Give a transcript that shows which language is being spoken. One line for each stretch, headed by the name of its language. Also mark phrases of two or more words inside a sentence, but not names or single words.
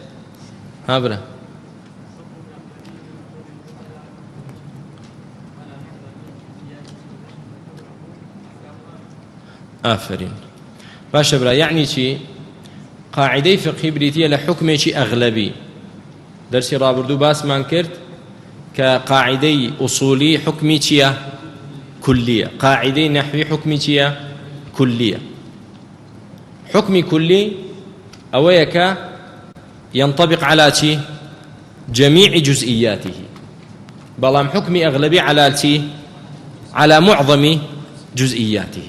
Central Kurdish: ها برا ئافرین. باشە برا یعنی چی؟ قاعدەی فقهی بریتیە لە حکمێکی ئەغلەبی. دەرسی ڕابردوو باسمان کرد کە قاعدەی ئوسولی حکمی چییە؟ كلية. قاعدة نحوي حكمي چییە؟ كلية. حكمي كلي أويك
Arabic: ينطبق على
Central Kurdish: چی؟
Arabic: جميع جزئياته.
Central Kurdish: بلام حكمي أغلبي على چی؟
Arabic: على معظم جزئياته.